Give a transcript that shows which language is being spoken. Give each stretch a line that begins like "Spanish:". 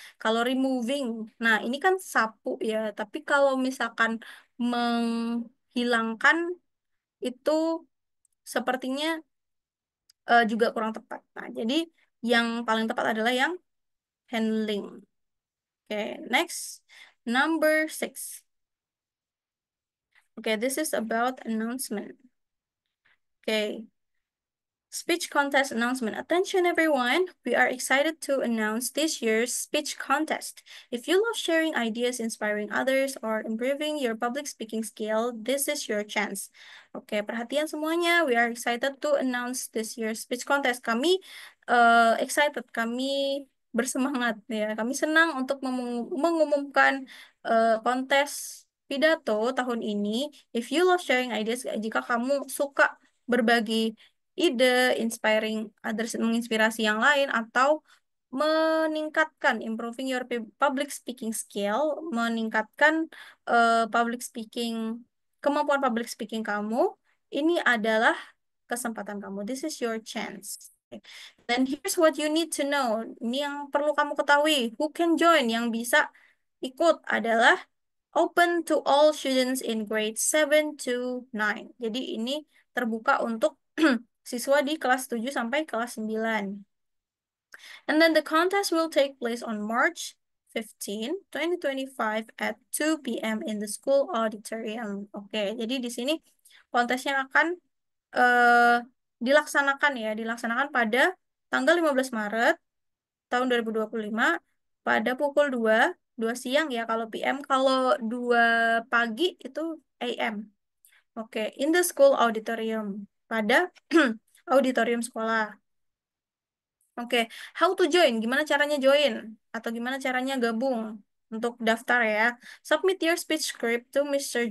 Indonesian: Kalau removing, nah ini kan sapu ya. Tapi kalau misalkan menghilangkan itu sepertinya juga kurang tepat. Nah, jadi yang paling tepat adalah yang handling.
English: Okay, next, number 6. Okay, this is about announcement. Okay, speech contest announcement. Attention, everyone. We are excited to announce this year's speech contest. If you love sharing ideas, inspiring others, or improving your public speaking skill, this is your chance.
Indonesian: Oke, perhatian semuanya.
English: We are excited to announce this year's speech contest.
Indonesian: Kami excited, kami bersemangat ya. Kami senang untuk mengumumkan kontes pidato tahun ini.
English: If you love sharing ideas,
Indonesian: jika kamu suka berbagi ide,
English: inspiring others,
Indonesian: menginspirasi yang lain, atau meningkatkan,
English: improving your public speaking skill,
Indonesian: meningkatkan public speaking, kemampuan public speaking kamu, ini adalah kesempatan kamu.
English: This is your chance. Dan here's what you need to know.
Indonesian: Ini yang perlu kamu ketahui.
English: Who can join?
Indonesian: Yang bisa ikut adalah
English: open to all students in grade 7 to 9.
Indonesian: Jadi ini terbuka untuk siswa di kelas 7 sampai kelas 9.
English: And then the contest will take place on March 15, 2025 at 2 p.m. in the school auditorium.
Indonesian: Oke, jadi di sini kontesnya akan eh, dilaksanakan ya, dilaksanakan pada tanggal 15 Maret tahun 2025 pada pukul 2 siang ya kalau PM, kalau 2 pagi itu AM.
English: Oke, in the school auditorium,
Indonesian: pada auditorium sekolah. Oke,
English: how to join?
Indonesian: Gimana caranya join? Atau gimana caranya gabung untuk daftar ya?
English: Submit your speech script to Mr.